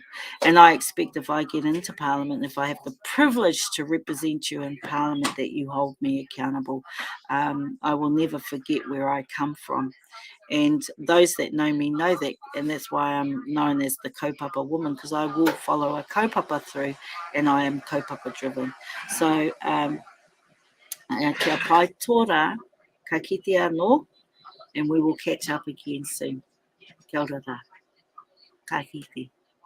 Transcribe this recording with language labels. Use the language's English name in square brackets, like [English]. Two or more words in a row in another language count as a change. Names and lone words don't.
[English] And I expect if I get into Parliament, if I have the privilege to represent you in Parliament, that you hold me accountable. I will never forget where I come from. And those that know me know that, and that's why I'm known as the kaupapa woman, because I will follow a kaupapa through, and I am kaupapa driven. So, [Māori] kia pai tōra, ka kite anō, [English] and we will catch up again soon. [Māori] Kia ora rā. Ka kite.